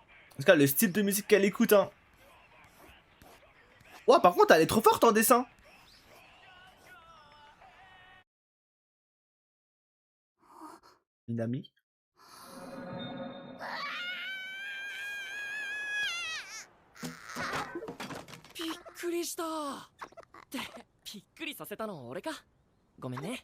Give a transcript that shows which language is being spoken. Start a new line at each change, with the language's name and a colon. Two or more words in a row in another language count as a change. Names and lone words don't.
French: tout cas, le style de musique qu'elle écoute, hein. Ouais, par contre, elle est trop forte en dessin. Minami.
Japanese: びっくりしたってびっくりさせたの俺かごめんね